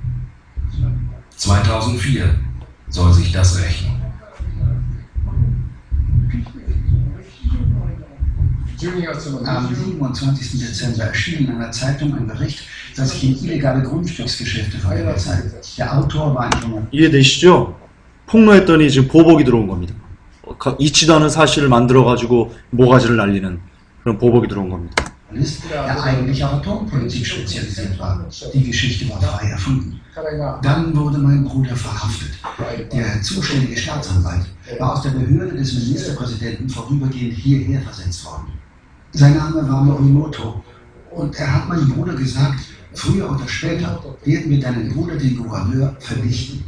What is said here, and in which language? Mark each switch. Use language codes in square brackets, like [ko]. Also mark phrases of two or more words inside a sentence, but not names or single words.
[de] 2004 soll sich das rächen. Am 27. Dezember erschien in einer Zeitung ein Bericht, dass sich in illegale Grundstücksgeschäfte verwickelt sei. Der Autor war ein Journalist. [ko] 이해되시죠? 폭로했더니 지금 보복이 들어온 겁니다. 있지도 않은 사실을 만들어가지고 모가지를 날리는 그런 보복이 들어온 겁니다. [de] Der eigentlich auf Atompolitik spezialisiert war. Die Geschichte war frei erfunden. Dann wurde mein Bruder verhaftet. Der zuständige Staatsanwalt war aus der Behörde des Ministerpräsidenten vorübergehend hierher versetzt worden. Sein Name war Morimoto und er hat meinem Bruder gesagt, früher oder später werden wir deinen Bruder, den Gouverneur, vernichten.